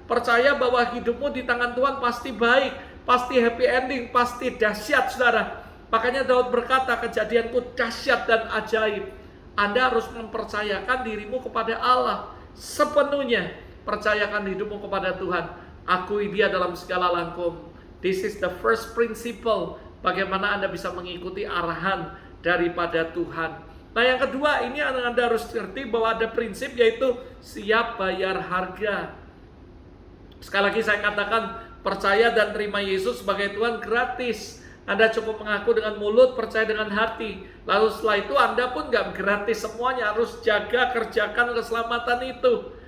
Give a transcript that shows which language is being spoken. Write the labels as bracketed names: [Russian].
[Indonesian] Percaya bahwa hidupmu di tangan Tuhan pasti baik, pasti happy ending, pasti dahsyat, saudara. Makanya Daud berkata, kejadianku dahsyat dan ajaib. Anda harus mempercayakan dirimu kepada Allah sepenuhnya. Percayakan hidupmu kepada Tuhan. Akui Dia dalam segala langkah. [English] This is the first principle. [Indonesian] Bagaimana Anda bisa mengikuti arahan daripada Tuhan. Nah, yang kedua, ini Anda harus ngerti bahwa ada prinsip, yaitu siap bayar harga. Sekali lagi saya katakan, percaya dan terima Yesus sebagai Tuhan gratis. Anda cukup mengaku dengan mulut, percaya dengan hati. Lalu setelah itu Anda pun gak gratis semuanya, harus jaga, kerjakan keselamatan itu.